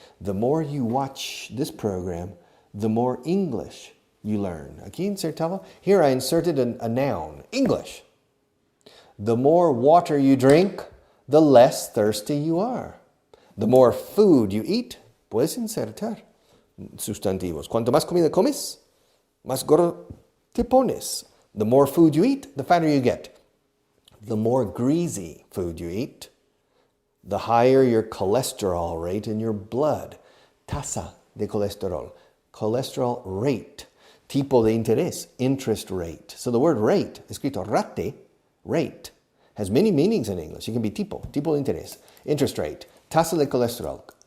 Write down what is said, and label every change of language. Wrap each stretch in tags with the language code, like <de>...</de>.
<en>The more you watch this program, the more English you learn.</en> <es>Aquí insertaba,</es> <en>here I inserted a noun, English. The more water you drink, the less thirsty you are. The more food you eat,</en> <es>puedes insertar sustantivos. Cuanto más comida comes, más gordo te pones.</es> <en>The more food you eat, the fatter you get. The more greasy food you eat, the higher your cholesterol rate in your blood.</en> <es>Tasa de colesterol.</es> <en>Cholesterol rate.</en> <es>Tipo de interés.</es> <en>Interest rate. So the word rate, escrito rate, rate, has many meanings in English. It can be</en> <es>tipo de interés.</es> <en>Interest rate.</en> <es>Tasa de colesterol.</es>